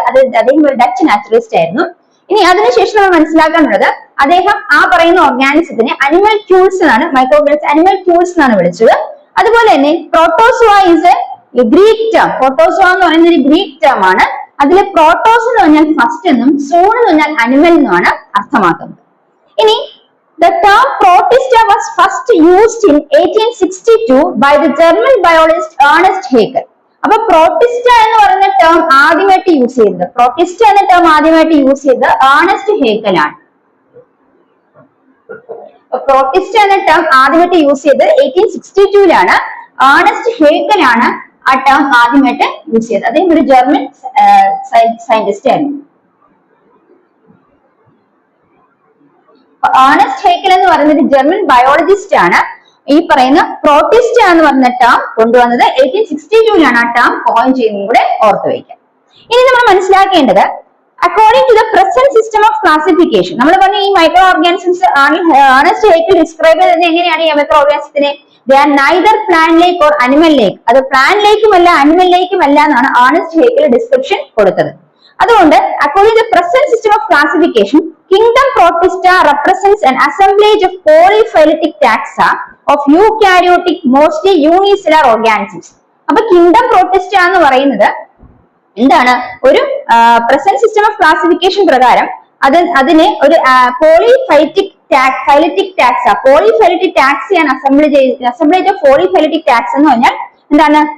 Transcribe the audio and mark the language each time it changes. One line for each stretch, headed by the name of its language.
Malayalam: അദ്ദേഹം ഒരു Dutch naturalist ആയിരുന്നു. ഇനി അതിനുശേഷം നമ്മൾ മനസ്സിലാക്കാനുള്ളത്, അദ്ദേഹം ആ പറയുന്ന ഓർഗാനിസത്തിനെ അനിമൽ ക്യൂൾസ് എന്നാണ്, മൈക്രോ ഓർഗാനിസം അനിമൽ ക്യൂൾസ് എന്നാണ് വിളിച്ചത്. അതുപോലെ തന്നെ protozoa
English: Is a Greek term.
Malayalam: Protozoa എന്ന് പറയുന്ന ഒരു ഗ്രീക്ക് ടേം ആണ്. അതിലെ പ്രോട്ടോസ് എന്ന് പറഞ്ഞാൽ ഫസ്റ്റ് എന്നും സൂൺ എന്ന് പറഞ്ഞാൽ അനിമൽ എന്നുമാണ് അർത്ഥമാക്കുന്നത്. ഇനി
English: the term protista was first used in 1862 by the German biologist Ernst Haeckel.
Malayalam: അപ്പൊ പ്രോട്ടിസ്റ്റ എന്ന് പറയുന്ന ടേം ആദ്യമായിട്ട് യൂസ് ചെയ്തത്, പ്രോട്ടിസ്റ്റ എന്ന ടേം ആദ്യമായിട്ട് യൂസ് ചെയ്തത് ഏർണസ്റ്റ് ഹേക്കൽ ആണ്. പ്രോട്ടിസ്റ്റ എന്ന ടേം ആദ്യമായിട്ട് യൂസ് ചെയ്തത് 1862 ഏർണസ്റ്റ് ഹേക്കൽ ആണ് ആ ടേം ആദ്യമായിട്ട് യൂസ് ചെയ്തത്. അദ്ദേഹം ഒരു ജർമ്മൻ സയന്റിസ്റ്റ് ആയിരുന്നു. ഏർണസ്റ്റ് ഹേക്കൽ എന്ന് പറയുന്നത് ജർമ്മൻ ബയോളജിസ്റ്റ് ആണ്. ഈ പറയുന്ന പ്രോട്ടിസ്റ്റ എന്ന് പറയുന്ന ടേം കൊണ്ടുവന്നത് 1862 ആ ടേം കോയിൻ ചെയ്യുന്നതും കൂടെ ഓർത്തു വയ്ക്കാം. ഇനി നമ്മൾ മനസ്സിലാക്കേണ്ടത്,
English: according to the present system of classification,
Malayalam: നമ്മൾ പറഞ്ഞ ഈ micro organisms Ernest Haeckel describe ചെയ്തത് എങ്ങനെയാണ്? ഈ micro ഓർഗാനിസത്തിനെ
English: they are neither plant like or animal like.
Malayalam: അത് പ്ലാന്റ് ലേക്കും അല്ല അനിമൽ ലേക്കും അല്ല എന്നാണ് ഏർണസ്റ്റ് ഹേക്കൽ ഡിസ്ക്രിപ്ഷൻ കൊടുത്തത്. അതുകൊണ്ട്
English: According to the present system of classification, kingdom Protista represents an assemblage of polyphyletic taxa of eukaryotic mostly unicellular organisms.
Malayalam: അപ്പൊ kingdom protista എന്ന് പറയുന്നത് എന്താണ്? ഒരു
English: present system of classification
Malayalam: പ്രകാരം അതിനെ ഒരു polyphyletic taxa, polyphyletic ടാക്സിയാണ്
English: assemblage of polyphyletic taxa
Malayalam: എന്ന് പറഞ്ഞാൽ എന്താണ്?